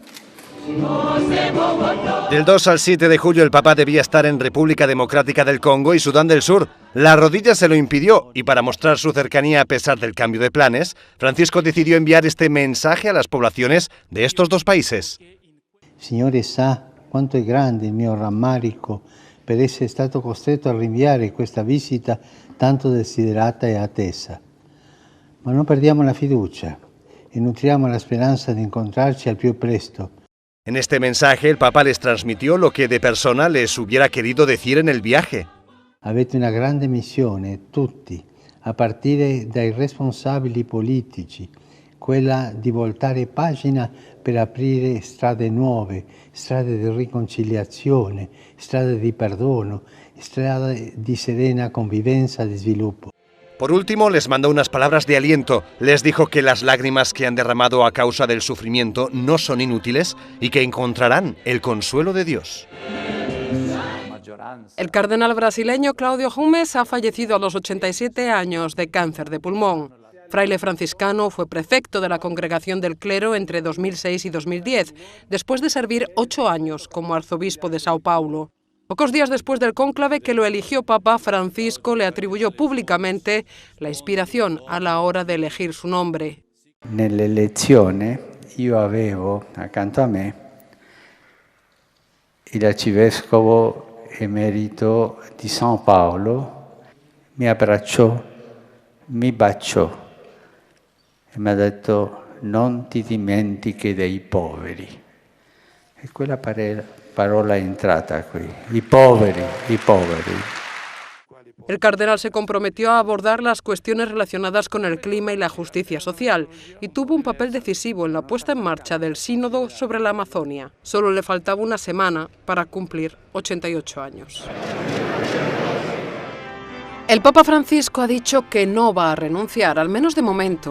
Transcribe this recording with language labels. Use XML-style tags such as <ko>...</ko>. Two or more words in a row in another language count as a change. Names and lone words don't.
<es>Del 2 al 7 de julio el Papa debía estar en República Democrática del Congo y Sudán del Sur. La rodilla se lo impidió y para mostrar su cercanía a pesar del cambio de planes, Francisco decidió enviar este mensaje a las poblaciones de estos 2 países.</es> <it>Signore sa quanto è grande il mio rammarico per essere stato costretto a rinviare questa visita tanto desiderata e attesa. Ma non perdiamo la fiducia e nutriamo la speranza di incontrarci al più presto.</it> <es>En este mensaje el Papa les transmitió lo que de persona les hubiera querido decir en el viaje.</es> <it>Avete una grande missione, tutti, a partire dai responsabili politici, quella di voltare pagina per aprire strade nuove, strade di riconciliazione, strade di perdono, strade di serena convivenza e di sviluppo.</it> <es>Por último, les mandó unas palabras de aliento. Les dijo que las lágrimas que han derramado a causa del sufrimiento no son inútiles y que encontrarán el consuelo de Dios. El cardenal brasileño Claudio Humes ha fallecido a los 87 años de cáncer de pulmón. Fraile franciscano, fue prefecto de la Congregación del Clero entre 2006 y 2010, después de servir 8 años como arzobispo de Sao Paulo. Pocos días después del cónclave que lo eligió Papa, Francisco le atribuyó públicamente la inspiración a la hora de elegir su nombre.</es> <it>Nell'elezione io avevo accanto a me il arcivescovo emerito di San Paolo, mi abbracciò, mi baciò e mi ha detto non ti dimentichi dei poveri. E quella parola è entrata qui, i poveri, i poveri.</it> <es>El cardenal se comprometió a abordar las cuestiones relacionadas con el clima y la justicia social y tuvo un papel decisivo en la puesta en marcha del sínodo sobre la Amazonia. Solo le faltaba una semana para cumplir 88 años. El Papa Francisco ha dicho que no va a renunciar, al menos de momento.</es>